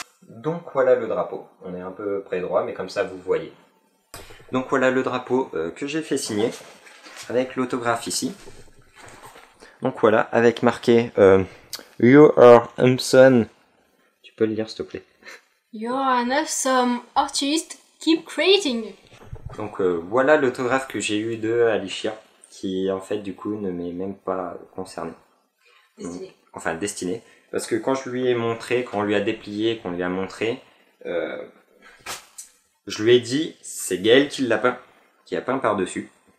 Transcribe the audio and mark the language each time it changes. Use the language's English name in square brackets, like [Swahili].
[French] Donc voilà le drapeau. On est un peu près droit, mais comme ça vous voyez. Donc voilà le drapeau que j'ai fait signer. Avec l'autographe ici. Donc voilà, avec marqué... [English] You are awesome. [French] Tu peux le lire s'il te plaît. [English] You are an awesome artist, keep creating. [French] Donc voilà l'autographe que j'ai eu de Alicia, qui en fait du coup ne m'est même pas concerné. Destiné. Enfin destiné. Parce que quand je lui ai montré, quand on lui a déplié, qu'on lui a montré, je lui ai dit, c'est Gaëlle qui l'a peint, qui a peint par-dessus.